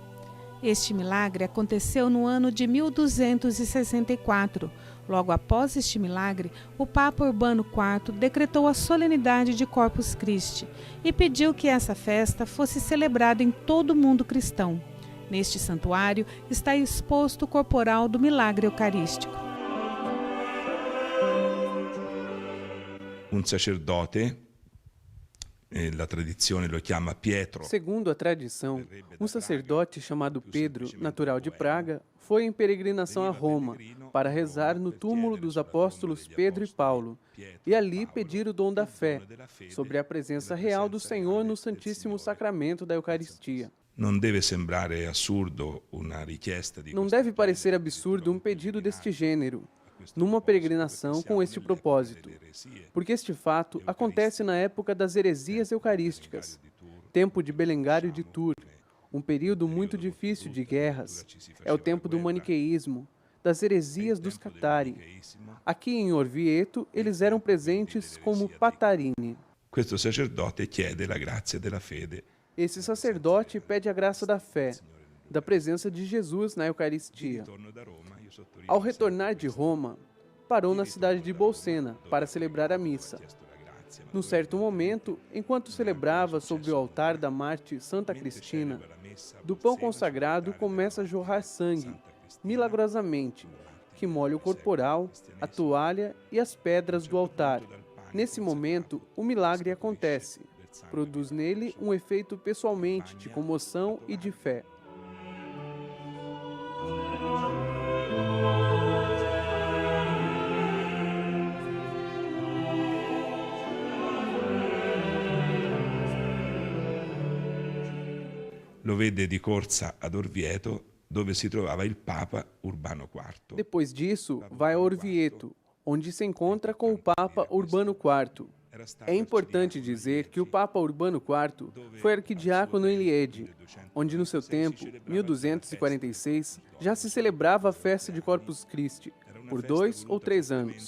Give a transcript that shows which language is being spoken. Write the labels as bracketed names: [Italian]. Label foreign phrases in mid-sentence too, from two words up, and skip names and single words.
[Portuguese] Este milagre aconteceu no ano de 1264. Logo após este milagre, o Papa Urbano IV decretou a solenidade de Corpus Christi e pediu que essa festa fosse celebrada em todo o mundo cristão. Neste santuário está exposto o corporal do milagre eucarístico. [Italian] Un sacerdote La tradizione lo chiama Pietro. [Portuguese] Segundo a tradição, um sacerdote chamado Pedro, natural de Praga, foi em peregrinação a Roma para rezar no túmulo dos apóstolos Pedro e Paulo e ali pedir o dom da fé sobre a presença real do Senhor no Santíssimo Sacramento da Eucaristia. [Italian] Non deve sembrare assurdo una richiesta di [Portuguese] Não deve parecer absurdo um pedido deste gênero, numa peregrinação com este propósito, porque este fato acontece na época das heresias eucarísticas, tempo de Belengário de Tours, um período muito difícil de guerras. É o tempo do maniqueísmo, das heresias dos Catari. Aqui em Orvieto, eles eram presentes como Patarini. [Italian] Questo sacerdote chiede la grazia della fede. [Portuguese] Esse sacerdote pede a graça da fé, da presença de Jesus na Eucaristia. Ao retornar de Roma, parou na cidade de Bolsena para celebrar a missa. Num certo momento, enquanto celebrava sobre o altar da Marte Santa Cristina, do pão consagrado começa a jorrar sangue, milagrosamente, que molha o corporal, a toalha e as pedras do altar. Nesse momento, o milagre acontece. Produz nele um efeito pessoalmente de comoção e de fé. [Italian] Lo vede di corsa ad Orvieto, dove si trovava il Papa Urbano IV. [Portuguese] Depois disso, vai a Orvieto, onde se encontra com o Papa Urbano IV. É importante dizer que o Papa Urbano IV foi arquidiácono em Liege, onde no seu tempo, 1246, já se celebrava a festa de Corpus Christi, por 2 ou 3 anos.